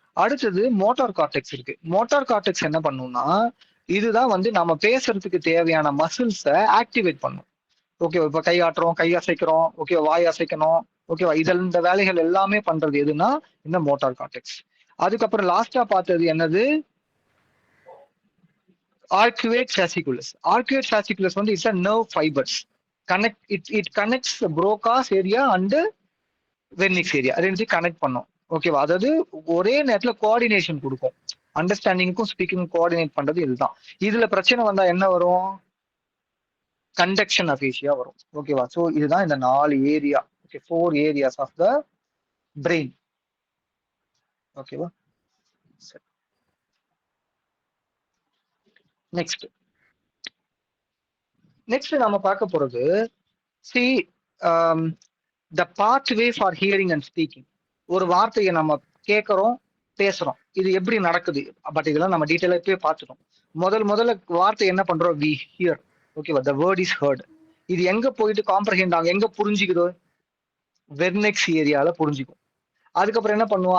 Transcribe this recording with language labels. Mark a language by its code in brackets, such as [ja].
[ta] அடுத்தது motor cortex இருக்கு. Motor cortex என்ன பண்ணும்னா, இதுதான் வந்து நம்ம பேசுறதுக்கு தேவையான மசில்ஸை ஆக்டிவேட் பண்ணும். ஓகேவா? இப்ப கை ஆட்டுறோம், கை அசைக்கிறோம், ஓகே, வாய் அசைக்கணும், ஓகேவா? இந்த வேலைகள் எல்லாமே பண்றது எதுனா இந்த மோட்டார் கார்டெக்ஸ். அதுக்கப்புறம் லாஸ்டா பார்த்தது என்னது? ஆர்குவேட் ஃபாசிகுலஸ். ஆர்குவேட் ஃபாசிகுலஸ் வந்து [en] It's a nerve fibers. It connects the Broca's area and [ta] vernix area, ரெண்டுத்தையும் கனெக்ட் பண்ணும். ஓகேவா? அதாவது ஒரே நேரத்துல கோஆர்டினேஷன் கொடுக்கும், அண்டர்ஸ்டாண்டிங்க்கும் ஸ்பீக்கிங் கோஆர்டினேட் பண்றது இதுதான். இதுல பிரச்சனை வந்தா என்ன வரும்? கண்டக்ஷன் அஃபீஷியா வரும். ஓகேவா? சோ இதுதான் இந்த 4 area. Okay, 4 [en] Areas of the brain. [ta] ஓகேவா? சரி, நெக்ஸ்ட் நம்ம பார்க்க போறது, [en] see, the pathway for hearing and speaking. [ta] ஒரு வார்த்தையை நம்ம கேட்கறோம், பேசுறோம், இது எப்படி நடக்குது? பட் இதெல்லாம் நம்ம டீட்டெயிலா இப்பவே பார்த்துட்டோம். முதல்ல வார்த்தை என்ன பண்றோம்? [en] we hear. [ta] ஓகேவா? [en] the word is heard. [ta] இது எங்க போயிட்டு காம்ப்ரஹெண்ட் ஆகும், எங்க புரிஞ்சுக்குதோ? வெர்னிக்ஸ் ஏரியால புரிஞ்சுக்கும். அதுக்கப்புறம் என்ன பண்ணுவோம்?